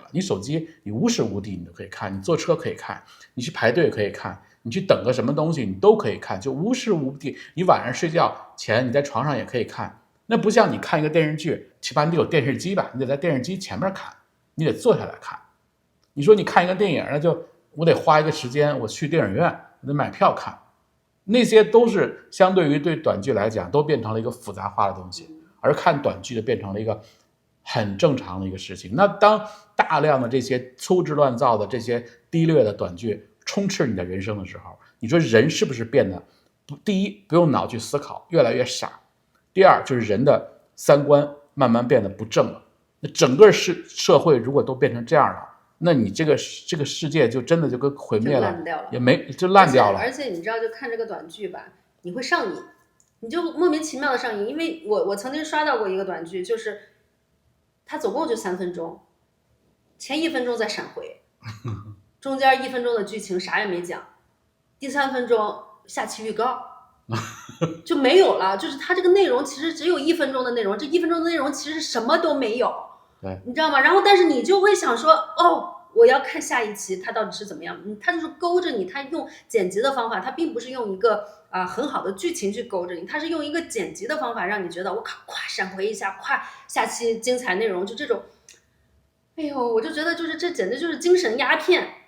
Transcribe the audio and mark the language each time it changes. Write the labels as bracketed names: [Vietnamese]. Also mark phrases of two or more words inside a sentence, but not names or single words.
[Chinese] 你手機你無時無地你都可以看，你坐車可以看，你去排隊可以看，你去等個什麼東西你都可以看，就無時無地。你晚上睡覺前你在床上也可以看，那不像你看一個電視劇，起碼你得有電視機吧，你得在電視機前面看，你得坐下來看。你說你看一個電影，那就我得花一個時間，我去電影院，我得買票看。那些都是相对于对短剧來講都變成了一個複雜化的東西，而看短劇就變成了一個很正常的一個事情。那當大量的這些粗製亂造的這些低劣的短劇充斥你的人生的時候，你說人是不是變得第一不用腦去思考，越來越傻，第二就是人的三觀慢慢變得不正了。那整個社會如果都變成這樣了，那你這個世界就真的就跟毀滅了，也沒就爛掉了。而且你知道，就看这個短劇吧，你會上癮，你就莫名其妙的上癮。因為我曾經刷到過一個短劇，就是它總共就3分鐘，前1分鐘在閃回，中間1分鐘的劇情啥也沒講，第3分鐘下期預告就沒有了。就是它這個內容其實只有1分鐘的內容，這1分鐘的內容其實什麼都沒有。對，你知道嗎？然後但是你就會想說，哦，我要看下一期它到底是怎麼樣。它就是勾着你，它用剪輯的方法，它並不是用一個很好的劇情去勾着你，它是用一個剪輯的方法讓你覺得我靠，咵閃回一下，咵下期精彩內容，就這種。哎呦，我就覺得就是這簡直就是精神鴉片。